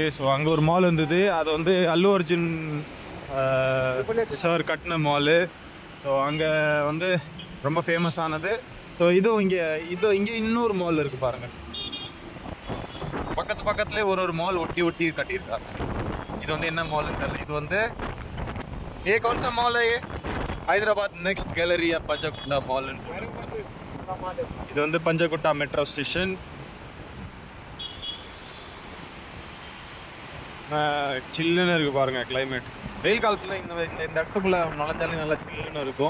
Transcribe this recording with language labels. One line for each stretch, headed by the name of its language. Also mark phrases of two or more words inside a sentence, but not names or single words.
Tamil: ஸோ அங்கே ஒரு மால் இருந்தது, அது வந்து அல்லு அர்ஜுன் சார் கட்டின மாலு. ஸோ அங்கே வந்து ரொம்ப ஃபேமஸானது. ஸோ இங்கே இன்னொரு மால் இருக்குது பாருங்கள். பக்கத்துலேயே ஒரு மால் ஒட்டி கட்டியிருக்காங்க. இது வந்து என்ன மாலுன்னு தெரியல. இது வந்து
Hindi: कौन सा मॉल है ये?
Tamil: ஹைதராபாத் நெக்ஸ்ட் கேலரி பஞ்சகுட்டா மால். இது வந்து பஞ்சகுட்டா
English: metro station.
Tamil: சில்லுன்னு இருக்குது பாருங்கள் கிளைமேட். வெயில் காலத்தில் இந்த இடத்துக்குள்ளே நுழைஞ்சாலே நல்லா சில்லுன்னு இருக்கும்.